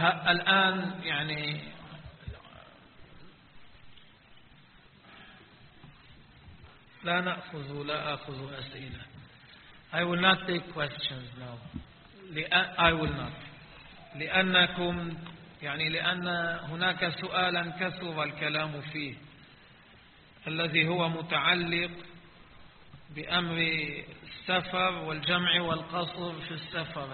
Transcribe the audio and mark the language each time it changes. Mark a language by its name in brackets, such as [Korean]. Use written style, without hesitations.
[Arabic] الآن يعني لا نأخذ ولا أخذ أسئلة. [English] I will not take questions now. I will not. [Arabic] لأنكم يعني لأن هناك سؤالا كثر الكلام فيه الذي هو متعلق بأمر السفر والجمع والقصر في السفر.